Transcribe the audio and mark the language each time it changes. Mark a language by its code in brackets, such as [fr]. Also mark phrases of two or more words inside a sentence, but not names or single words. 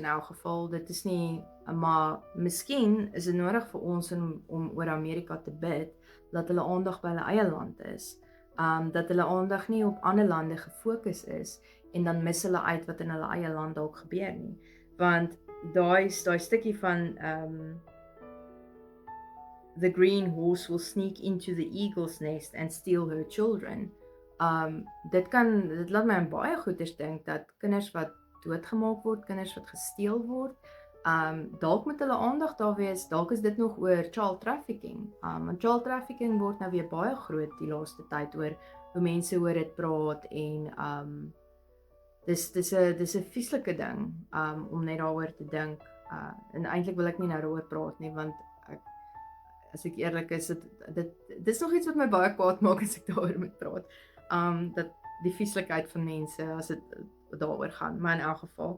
[af] elk geval, dit is nie, maar miskien is dit nodig vir ons om oor Amerika te bid, dat hulle aandag by hulle eie land is, dat hulle aandag nie op ander lande gefokus is, en dan mis hulle uit wat in hulle eie land dalk gebeur nie, want daai stukkie van [en] the green horse will sneak into the eagle's nest and steal her children. [af] Dit laat my aan baie goeders dink, dat kinders wat doodgemaak word, kinders wat gesteel word, dalk moet hulle aandag daar wees, dalk is dit nog oor [en] child trafficking, [af] want [en] child trafficking [af] word nou weer baie groot die laaste tyd, oor hoe mense oor dit praat, en dis 'n vieslike ding, om net daaroor te dink, en eintlik wil ek nie nou daaroor praat nie, want as ek eerlik is, dis nog iets wat my baie kwaad maak as ek daaroor moet praat, dat die vieslikheid van mense, as dit daaroor gaan, maar in elk geval.